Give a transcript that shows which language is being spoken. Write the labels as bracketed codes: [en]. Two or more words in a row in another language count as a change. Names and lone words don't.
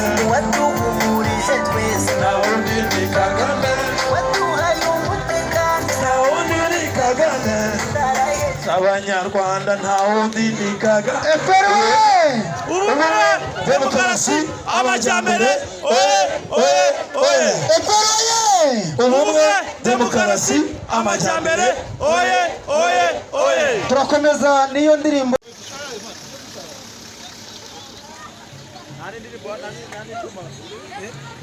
[rw] Watuhumurije twese. Nta wundi ni Kagame. Waduhaye umutekano. Nta wundi ni Kagame. Abanyarwanda nta wundi ni Kagame. F P R oye! Ubumwe, demokarasi, amajyambere, oye, oye, oye! F P R oye! Ubumwe, demokarasi, amajyambere, oye, oye, oye! Turakomeza n'iyo ndirimbo. Nani ndiri bo-, nani, nani tuma? Eh?